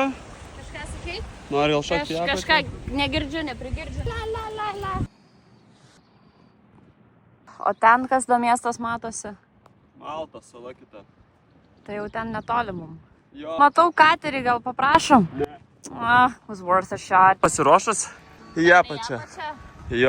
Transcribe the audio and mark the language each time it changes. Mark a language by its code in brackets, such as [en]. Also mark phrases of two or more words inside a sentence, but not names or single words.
[lt] Kažką sakei? Nori gal šokti į apačią? Kažką negirdžiu, neprigirdžiu. La. O ten kas do miestas matosi? Malta, sala kita. Tai jau ten netoli mum. Jo. Matau katerį, gal paprašom? Ne. [en] Was worth a shot. [lt] Pasiruošęs? Į apačią. Jo.